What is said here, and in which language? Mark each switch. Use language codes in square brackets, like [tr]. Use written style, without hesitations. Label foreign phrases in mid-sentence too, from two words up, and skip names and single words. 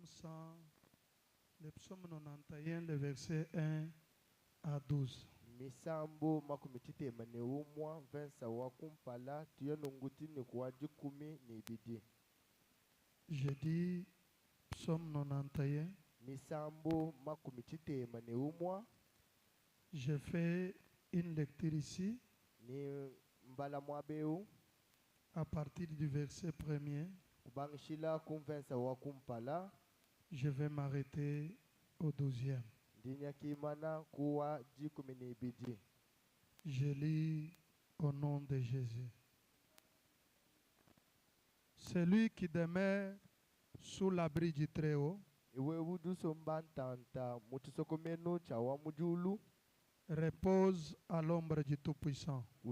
[fr] le psaume 91, le verset 1 à 12. [lua] Misambo makumitite maneumwa vensa wakumpala tuyonunguti ni kuwaji kumi ni bidi. [fr] Je dis psaume 91. [lua] Misambo makumitite maneumwa. [fr] Je fais une lecture ici. [lua] Ni mbala mwabeu. [fr] À partir du verset 1er. [lua] Kubangishila kumvensa wakumpala. [fr] Je vais m'arrêter au 12e. Je lis au nom de Jésus. Celui qui demeure sous l'abri du Très-Haut repose à l'ombre du Tout-Puissant.